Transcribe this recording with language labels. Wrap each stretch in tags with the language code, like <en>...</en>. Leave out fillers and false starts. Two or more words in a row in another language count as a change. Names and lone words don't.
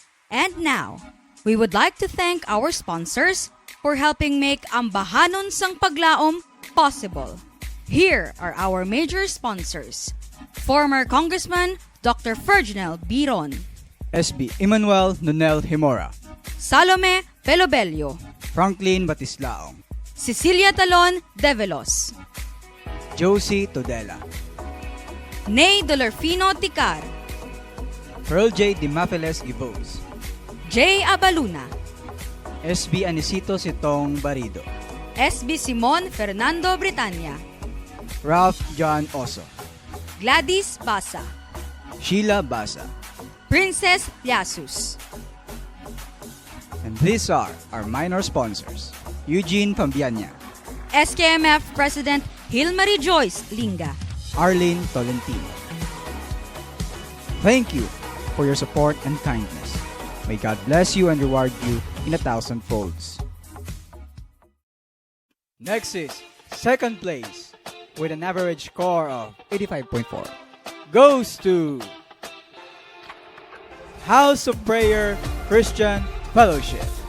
<en>And now, we would like to thank our sponsors for helping make Ambahanon sang Pag-laum possible. Here are our major sponsors. Former Congressman Dr. Ferdinand Biron, SB Emmanuel Nunel Himora, Salome Pelobello, Franklin Batislaong, Cecilia Talon Develos, Josie Todela, Ney Dolorfino Ticar, Pearl J. Dimafeles Gibos, J. Abaluna, SB Anisito Sitong Barido, SB Simon Fernando Britanya, Ralph John Oso, Gladys Basa, Sheila Basa, Princess Yasus. and these are our minor sponsors. Eugene Pambianya, SKMF President Hilmarie Joyce Linga, Arlene Tolentino. Thank you for your support and kindness. May God bless you and reward you in 1,000 folds. Next is second place with an average score of 85.4. Goes to House of Prayer Christian Fellowship.</en>